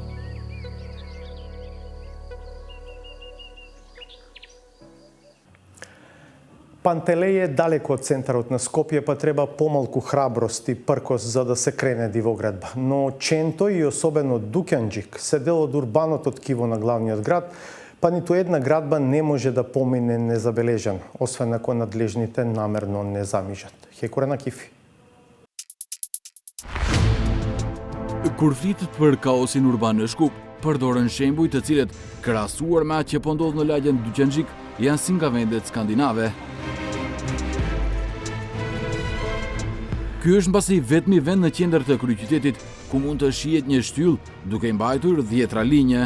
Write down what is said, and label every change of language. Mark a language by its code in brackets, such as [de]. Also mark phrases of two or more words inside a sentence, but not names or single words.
[mk] Пантелеј е далеко од центарот на Скопје, па треба помалку храброст и пркос за да се крене дивоградба. Но Ченто и особено Дукјанџик се дел од урбаното ткиво на главниот град, па ниту една градба не може да помине незабележан, освен ако надлежните намерно не замижат. Хекура на Кифи. [sq] Kur flitet për kaosin urban në Shkup, përdoren shembuj të cilët, krahasuar me atë që po ndodh në lagjen Dukjanxhik, janë si nga vendet skandinave. Ky është mbasi vetmi vend në qendër të kryeqytetit ku mund të shihet një shtyll duke i mbajtur 10 linje.